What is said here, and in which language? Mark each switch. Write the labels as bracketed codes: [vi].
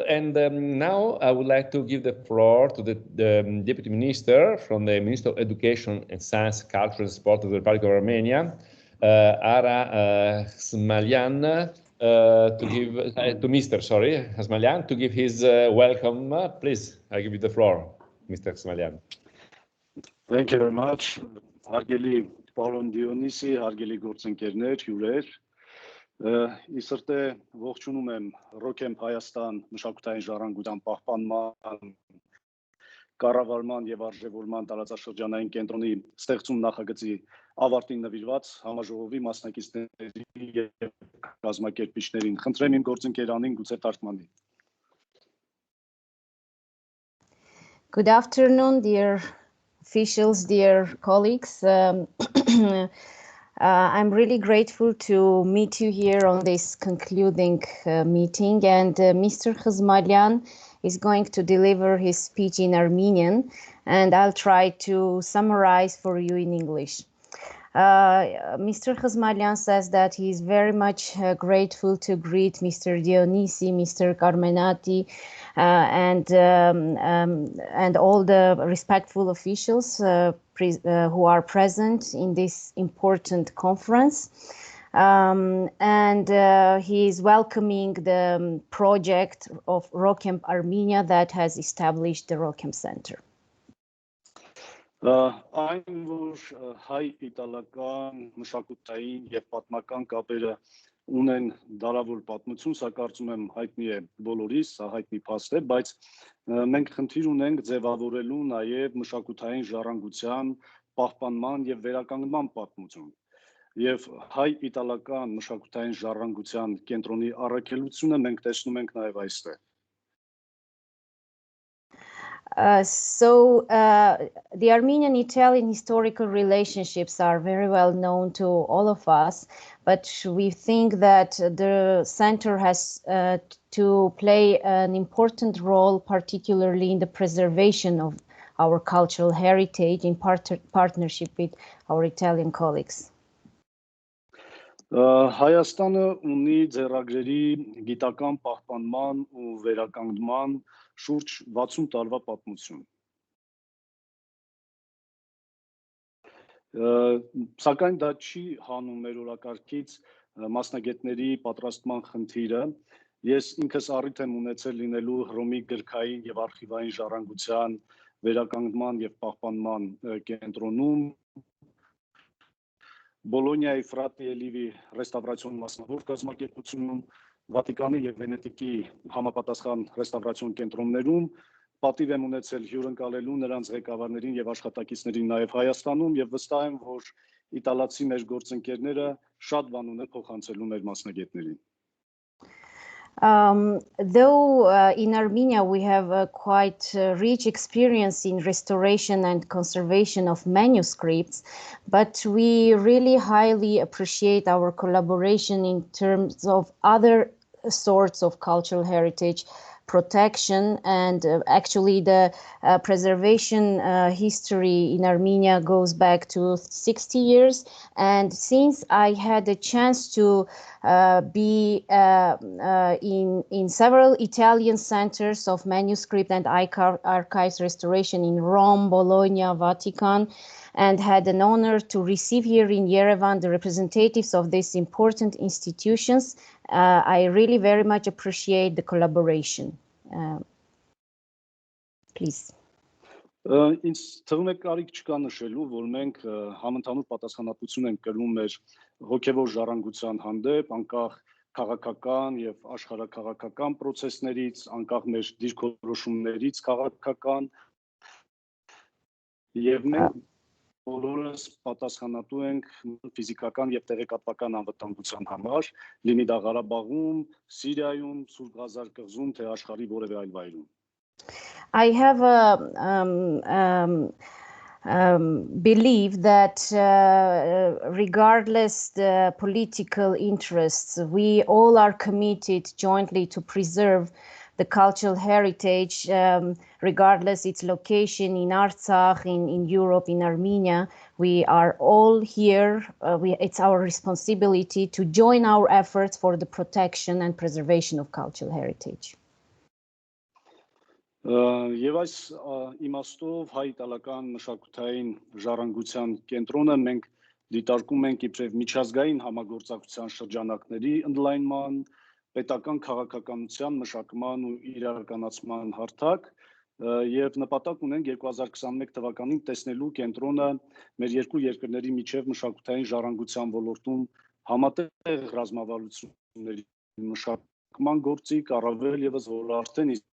[en] And now I would like to give the floor to the Deputy Minister from the Ministry of Education and Science, Culture and Sport of the Republic of Armenia, Ara Smalyan, to Mr. Smalyan to give his welcome. Please, I give you the floor, Mr. Smalyan. Thank you very much. [hy] Hարգելի պարոն Դիոնիսի, հարգելի գործընկերներ, հյուրեր, իսրտե ողջունում եմ ROCHEMP Հայաստան մշակութային ժառանգության պահպանման, կառավարման եւ արժեվորման տարածաշրջանային կենտրոնի ստեղծում նախագծի ավարտին նվիրված համաժողովի մասնակիցների եւ կազմակերպիչներին։ Խնդրեմ իմ գործընկերանին գուցե թարգմանի։ [en] Good afternoon, dear officials, dear colleagues. I'm really grateful to meet you here on this concluding meeting, and Mr. Khizmalian is going to deliver his speech in Armenian, and I'll try to summarize for you in English. Mr. Khizmalian says that he is very much grateful to greet Mr. Dionisi, Mr. Karmenati, and all the respectful officials who are present in this important conference. He is welcoming the project of ROCHEMP-ARMENIA that has established the ROCHEMP Center. [hy] Այն որ հայ-իտալական մշակութային եւ պատմական կապերը ունեն դարավոր պատմություն, սա կարծում եմ հայտնի է բոլորիս, սա հայտնի փաստ է, բայց մենք խնդիր ունենք ձևավորելու նաեւ մշակութային ժառանգության, պահպանման եւ վերականգնման պատմություն։ Եվ հայ-իտալական մշակութային ժառանգության կենտրոնի առաքելությունը մենք տեսնում ենք նաեւ այստեղ։ [en] The Armenian-Italian historical relationships are very well known to all of us, but we think that the center has to play an important role, particularly in the preservation of our cultural heritage in partnership with our Italian colleagues. [hy] Հայաստանը ունի ձեռագրերի գիտական պահպանման ու վերականգնման շուրջ 60 տարվա պատմություն։ Սակայն դա չի հանում մեր օրակարգից մասնագետների պատրաստման խնդիրը։ Ես ինքս առիթ եմ ունեցել լինելու Հռոմի գրքային եւ արխիվային ժառանգության վերականգնման եւ պահպանման կենտրոնում, Բոլոնիայի Ֆրատիելիվի ռեստավրացիոն մասնավոր կազմակերպությունում, Վատիկանի եւ Վենետիկի համապատասխան ռեստավրացիոն կենտրոններում, պատիվ եմ ունեցել հյուրընկալելու նրանց ղեկավարներին եւ աշխատակիցներին նաեւ Հայաստանում եւ վստահ եմ, որ իտալացի մեր գործընկերները շատ բան ունեն փոխանցելու մեր մասնագետներին։ [en] Though in Armenia we have a quite rich experience in restoration and conservation of manuscripts, but we really highly appreciate our collaboration in terms of other sorts of cultural heritage protection, and actually the preservation history in Armenia goes back to 60 years. And since I had a chance to be in several Italian centers of manuscript and archives restoration in Rome, Bologna, Vatican, and had an honor to receive here in Yerevan the representatives of these important institutions, I really very much appreciate the collaboration. Please. [hy] Ինձ թվում է կարիք չկա նշելու, որ մենք համընդհանուր պատասխանատվություն ենք կրում մեր հոգևոր ժառանգության հանդեպ, անկախ քաղաքական եւ աշխարհաքաղաքական process-ներից, անկախ մեր դիրքորոշումներից քաղաքական, եւ մենք բոլորս պատասխանատու ենք ֆիզիկական եւ տեղեկատվական անվտանգության համար, լինի դա Ղարաբաղում, Սիրիայում, Սուրբ Ղազար կղզում, թե աշխարհի որևէ այլ վայրում։ [en] I have a belief that regardless the political interests, we all are committed jointly to preserve the cultural heritage, regardless its location in Artsakh, in Europe, in Armenia. We are all here. It's our responsibility to join our efforts for the protection and preservation of cultural heritage. [hy] Եվ այս իմաստով հայ-իտալական մշակութային ժառանգության կենտրոնը մենք դիտարկում ենք իբրև միջազգային համագործակցության շրջանակների ընդլայնման, պետական քաղաքականության մշակման ու իրականացման հարթակ, եւ նպատակ ունենք 2021 թվականին տեսնելու կենտրոնը մեր երկու երկրների միջև մշակութային ժառանգության ոլորտում համատեղ ռազմավարությունների մշակման գործիք, առավել եւս որ արդեն